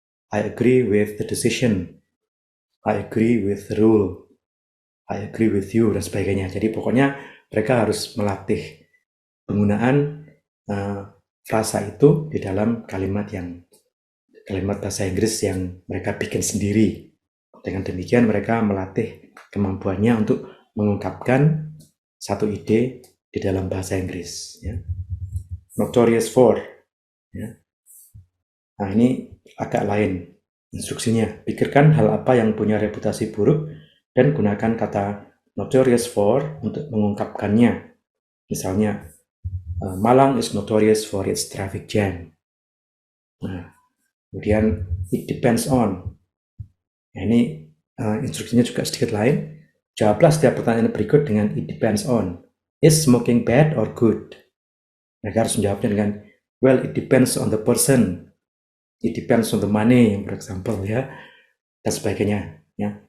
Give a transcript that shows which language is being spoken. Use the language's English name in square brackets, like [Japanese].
[English] I agree with the decision. I agree with the rule. I agree with you, [Indonesian] dan sebagainya. Jadi pokoknya mereka harus melatih penggunaan frasa itu di dalam kalimat bahasa Inggris yang mereka bikin sendiri. Dengan demikian mereka melatih kemampuannya untuk mengungkapkan satu ide di dalam bahasa Inggris. Ya. Notorious for. Ya. Nah, ini agak lain instruksinya. Pikirkan hal apa yang punya reputasi buruk dan gunakan kata notorious for untuk mengungkapkannya. [English] Misalnya, Malang is notorious for its traffic jam. [Indonesian] Nah, kemudian [English] it depends on. [Indonesian] Nah, ini instruksinya juga sedikit lain. Jawablah setiap pertanyaan berikut dengan it depends on. [English] Is smoking bad or good? [Indonesian] Mereka harus menjawabnya dengan [English] well, it depends on the person. It depends on the money, for example, [Indonesian] ya, dan sebagainya. Ya.